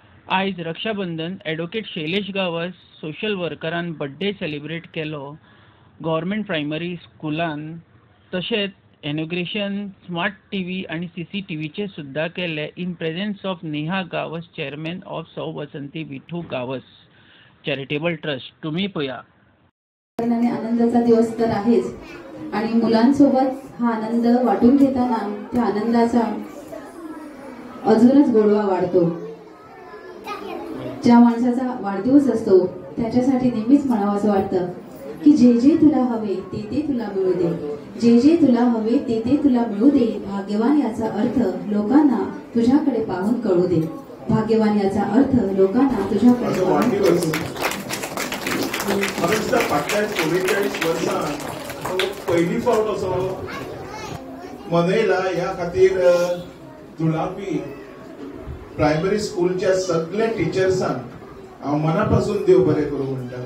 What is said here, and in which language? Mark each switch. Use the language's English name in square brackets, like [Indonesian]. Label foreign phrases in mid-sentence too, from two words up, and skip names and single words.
[Konkani] आज रक्षाबंधन ॲडव्होकेट शैलेश गावस [English] social workeran birthday celebrate [Konkani] केलो [English] government primary [Konkani] स्कुलान। तशेंच [English] inauguration smart TV [Konkani] आणि CCTVचे सुद्धा केले [English] in presence of [Konkani] नेहा गावस, [English] chairman of [Konkani] सौ वसंती विठू गावस चॅरिटेबल ट्रस्ट। [Marathi] तुम्ही पया आनंदाचा दिवस तर आहेच आणि मुलांसोबत हा आनंद वाटून घेताना त्या आनंदाचा अजूनच गोडवा वाढतो। ज्या माणसाचा वाढदिवस असतो त्याच्यासाठी नेहमीच म्हणावंसं वाटतं की जे जे तुला हवे ते ते तुला मिळू दे, जे जे तुला हवे ते ते तुला मिळू दे। भाग्यवान याचा अर्थ लोकांना तुझ्याकडे पाहून कळू दे, भाग्यवान याचा अर्थ लोकांना तुझ्याकडे पाहून कळू दे। [Konkani] फाटल्या 44 वर्सां पहिली फावट असो मनयला। ह्या खातीर जुलापी प्रायमरी स्कूलच्या सगळ्या टीचर्सांक हांव मनापासून देव बरें करूं म्हणटा।